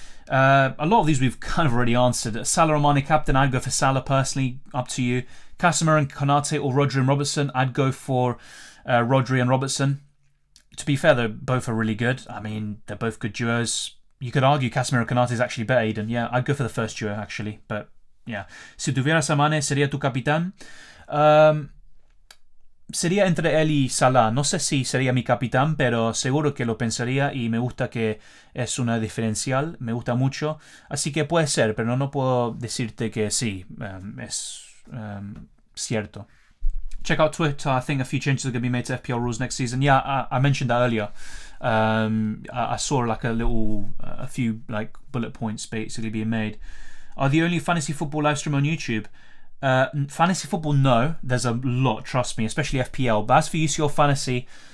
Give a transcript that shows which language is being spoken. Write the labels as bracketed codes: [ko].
[en] A lot of these we've kind of already answered. Salah or Mane captain? I'd go for Salah personally. Up to you. Casemiro and Konate or Rodri and Robertson? I'd go for Rodri and Robertson. To be fair, they both are really good. I mean, they're both good duos. You could argue Casemiro and Konate is actually better, Aiden. Yeah, I'd go for the first duo, actually. But, yeah. [es] Si tuvieras a Mane, ¿sería tu capitán? Sería entre él y Salah. No sé si sería mi capitán, pero seguro que lo pensaría y me gusta que es una diferencial. Me gusta mucho. Así que puede ser, pero no puedo decirte que sí. Es cierto. [en] Check out Twitter. I think a few changes are going to be made to FPL rules next season. Yeah, I mentioned that earlier. I saw like a few like bullet points basically being made. Are the only fantasy football live stream on YouTube? Fantasy football, no. There's a lot, trust me, especially FPL. But as for UCL Fantasy,